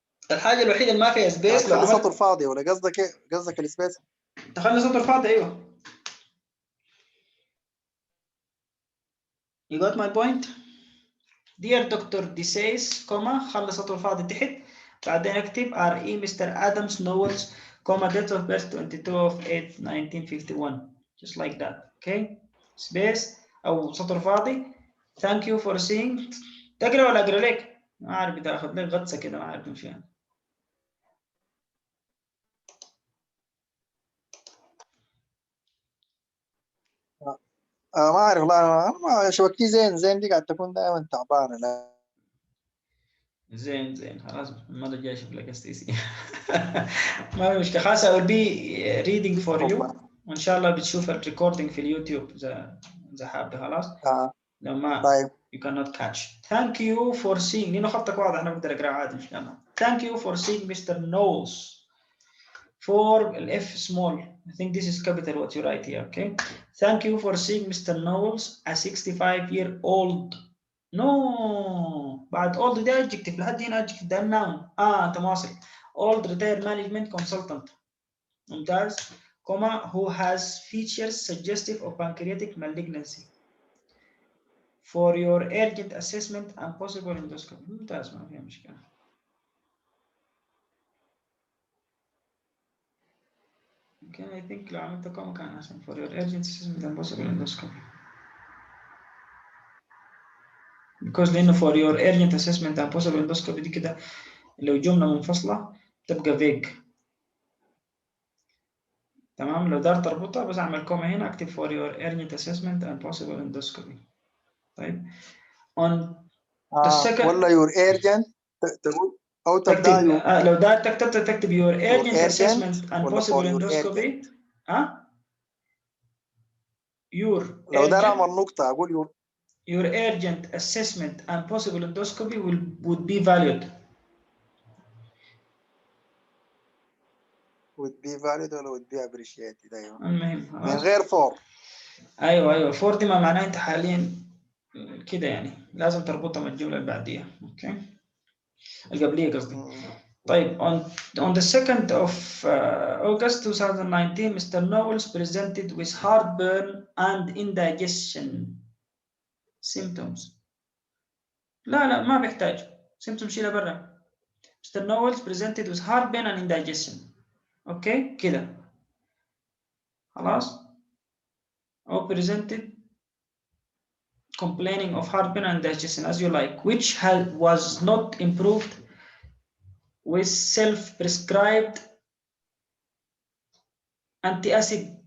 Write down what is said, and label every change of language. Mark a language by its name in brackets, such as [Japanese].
[Arabic] الحاجه الوحيده اللي ما فيها سبيس تخلي سطر فاضي، ولا قصدك السبيس تخلي سطر فاضي؟ ايوه. [English] You got my point? Dear Dr. [Arabic] Desais, خلي سطر فاضي تحت، بعدين اكتب RE Mr. [English] Adams Knowles, date of birth 22/8/1951, just like that. Okay. [Arabic] Space او سطر فاضي. [English] Thank you for seeing. [Arabic] تقرا ولا اقرا لك؟ ما عارف بتاخد لك غطسه كده، ما عارف مش يعني. ما اعرف والله، انا شبكتي زين دي قاعد تكون دائما تعبانه. لا زين خلاص، المره الجايه اشوف لك اس تي سي. ما في مشكله خلاص. [English] I will be reading for you، [Arabic] والله. وان شاء الله بتشوف الريكوردينج في اليوتيوب اذا حابه. خلاص آه. لو ما طيب. [English] you cannot catch. Thank you for seeing. [Arabic] لانه خطك واضح، انا بقدر اقرا عادي ان شاء الله. [English] Thank you for seeing Mr. Knowles for F small. I think this is capital what you write here. Okay. Thank you for seeing Mr. Knowles, a 65-year-old. No بعد old ده adjective، [Arabic] لحد هنا [English] adjective ده noun. [Arabic] انت مواصل. [English] Old retired management consultant. [Arabic] ممتاز. [English] comma who has features suggestive of pancreatic malignancy. For your urgent assessment and possible endoscopy. [Arabic] ممتاز، ما فيها مشكلة. [English] Okay, I think [Arabic] لو عملت كوما كان أحسن. [English] For your urgent assessment and possible endoscopy. Because لأنه for your urgent assessment and possible endoscopy [Arabic] دي كده لو جملة منفصلة تبقى [English] vague. [Arabic] تمام. لو دار تربطها بس أعمل كوما هنا، أكتب [English] for your urgent assessment and possible endoscopy. طيب. On the second. [Arabic] ولا يور ايرجنت تقول او تبدا تكتب [English] your [Arabic] لو دار تكتب [English] your urgent urgent assessment and [Arabic] ولا [English] possible for your endoscopy. Urgent. your [Arabic] لو دار [English] urgent [Arabic] اعمل نقطه اقول [English] your urgent assessment and possible endoscopy would be valued. would be valid ولا would be appreciated. [Arabic] ايوه المهم من خلاص. غير فور. ايوه فور دي ما معناه انت حاليا كده يعني، لازم تربطها من الجمله اللي بعديها. اوكي، القبليه قصدي. طيب [English] on the 2nd of August 2019 Mr. Knowles presented with heartburn and indigestion symptoms. [Arabic] لا ما بيحتاج symptoms، شيلها برا. [English] Mr. Knowles presented with heartburn and indigestion. [Arabic] اوكي كده خلاص. [English] or presented complaining of heartburn and indigestion as you like, which was not improved with self-prescribed anti-acid.